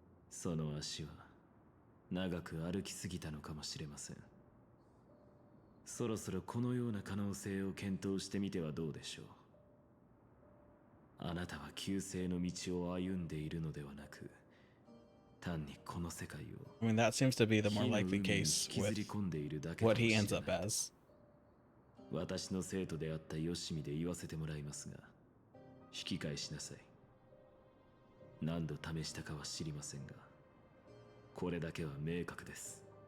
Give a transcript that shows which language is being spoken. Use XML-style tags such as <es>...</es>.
<ja>その足は長く歩きすぎたのかもしれません。そろそろこのような可能性を検討してみてはどうでしょう。あなたは旧姓の道を歩んでいるのではなく、単にこの世界を</ja> <en>I mean, that seems to be the more likely case with what he ends up as.</en> <ja>私の生徒であったヨシミで言わせてもらいますが、引き返しなさい。何度試したかは知りませんが、これだけは明確です。</ja>